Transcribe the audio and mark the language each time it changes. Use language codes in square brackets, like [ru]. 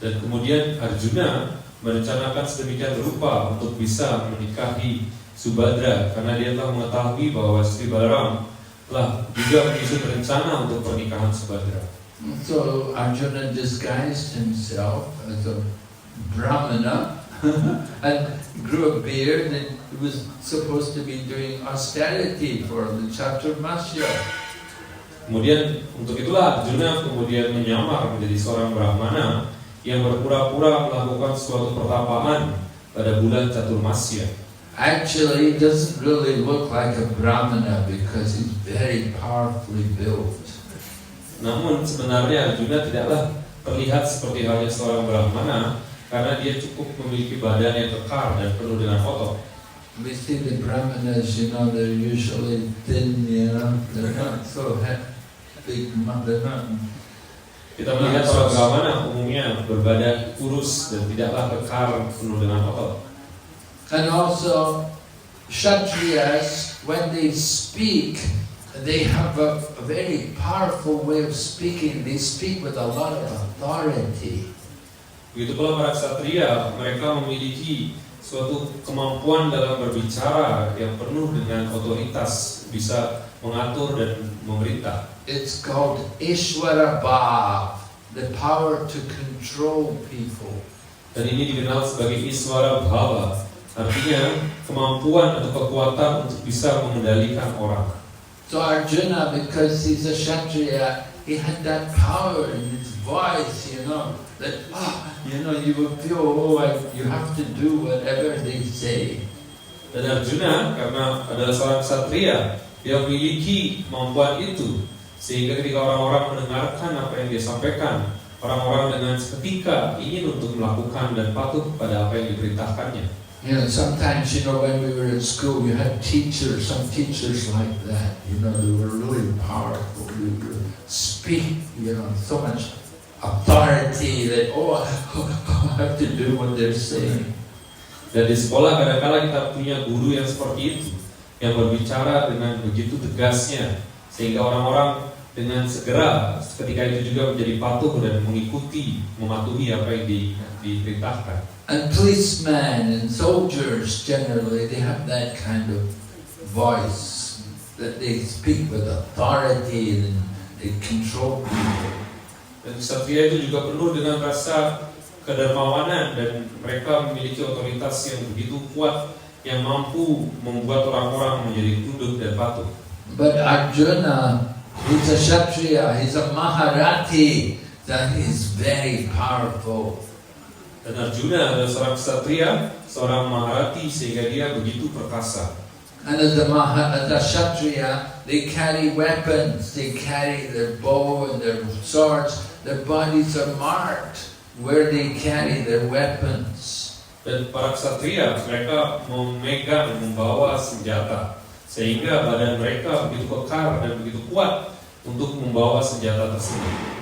[id] Dan kemudian Arjuna merencanakan sedemikian rupa untuk bisa menikahi Subhadra karena dia telah mengetahui bahwa Sri Balaram telah juga menyusun rencana untuk pernikahan Subhadra. [en] So Arjuna disguised himself as a Brahmana and grew a beard, and he was supposed to be doing austerity for the Chaturmasya. [id] Kemudian untuk itulah Arjuna kemudian menyamar menjadi seorang Brahmana yang berpura-pura melakukan suatu pertapaan pada bulan Chaturmasya. [en] Actually, he doesn't really look like a Brahmana because he's very powerfully built. [id] Namun sebenarnya Arjuna tidaklah terlihat seperti halnya seorang Brahmana karena dia cukup memiliki badan yang kekar dan penuh dengan otot. [en] We see the Brahmanas, they're usually thin, they're not so big, they're not. [id] Kita melihat seorang Brahmana umumnya berbadan kurus dan tidaklah kekar penuh dengan otot. [en] And also, Kshatriyas, when they speak, they have a very powerful way of speaking. They speak with a lot of authority. [id] Begitu pula para ksatria, mereka memiliki suatu kemampuan dalam berbicara yang penuh dengan otoritas, bisa mengatur dan memerintah. [en] It's called Ishvara Bhav, the power to control people. [id] Dan ini dikenal sebagai Iswara Bhava, artinya kemampuan atau kekuatan untuk bisa mengendalikan orang. [en] So Arjuna, because he's a Kshatriya, he had that power in his voice, that you will feel, you have to do whatever they say. [id] Dan Arjuna karena adalah seorang ksatria, dia memiliki kemampuan itu, sehingga ketika orang-orang mendengarkan apa yang dia sampaikan, orang-orang dengan seketika ingin untuk melakukan dan patuh pada apa yang diperintahkannya. [en] Sometimes, when we were in school, we had some teachers like that. They were really powerful. They would speak, so much authority that, I have to do what they're saying. [id] Dan di sekolah kadang-kala kita punya guru yang seperti itu, yang berbicara dengan begitu tegasnya, sehingga orang-orang dengan segera ketika itu juga menjadi patuh dan mematuhi apa yang diperintahkan. [en] And policemen and soldiers generally, they have that kind of voice, that they speak with authority and they control people. [id] Dan ksatria itu juga penuh dengan rasa kedermawanan dan mereka memiliki otoritas yang begitu kuat yang mampu membuat orang-orang menjadi tunduk dan patuh. [en] But Arjuna, he's a Kshatriya, he's a Maharathi, that he's very powerful. [id] Dan Arjuna adalah seorang ksatria, seorang Maharati, sehingga dia begitu perkasa. [en] And as the Kshatriya, they carry weapons, they carry their bow and their swords, their bodies are marked where they carry their weapons. [id] Dan para ksatria mereka membawa senjata sehingga badan mereka begitu kekar dan begitu kuat untuk membawa senjata tersebut.